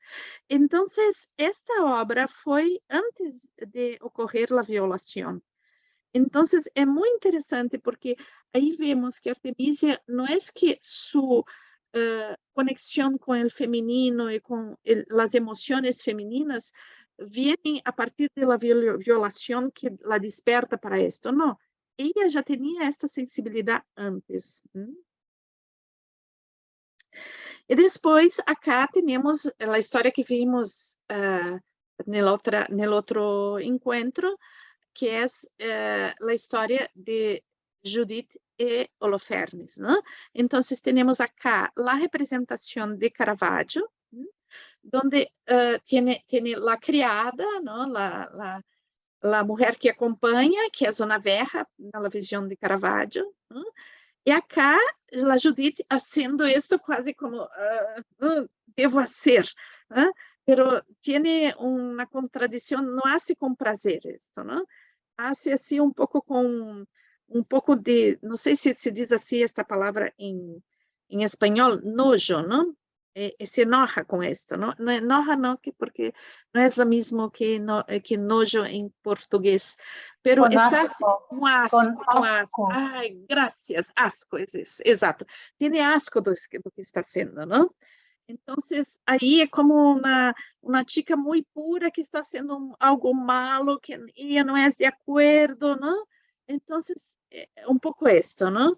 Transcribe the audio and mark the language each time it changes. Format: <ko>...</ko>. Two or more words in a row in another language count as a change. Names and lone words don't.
<pt>Então, esta obra foi antes de ocorrer a violação. Então, é muito interessante, porque aí vemos que Artemisia não é que sua conexão com o feminino e com as emoções femininas</pt> <es>vienen a partir de la violación que la desperta para esto. No, ella ya tenía esta sensibilidad antes.</es> <pt>E depois, acá temos a história que vimos no outro encontro, que é a história de Judith e Holofernes, ¿no? Então, temos acá a representação de Caravaggio,</pt> <es>donde tiene la criada,</es> <pt>¿no?</pt> <es>La mujer</es> <pt>que acompanha, que é Zona Verra, na visão de Caravaggio, ¿no? E acá, a Judith</pt> <es>haciendo esto</es> <pt>quase como devo hacer, ¿no?</pt> <es>Pero tiene una contradición, no hace con prazer esto, ¿no? Hace así un poco con un poco de, no sé si se dice así esta palabra en español, nojo, ¿no? Se enoja com esto,</es> <pt>não? Não enoja não, porque não é o mesmo que nojo em português,</pt> <es>pero con está asco,</es> <pt>com asco,</pt> <es>con</es> <pt>com asco.</pt> <es>asco.</es> <pt>Ai, graças, asco, exato. Tem asco do que está sendo, não? Então, aí é como uma chica muito pura que está sendo algo malo, que ela não é de acordo, não? Então, é um pouco isto, não?</pt>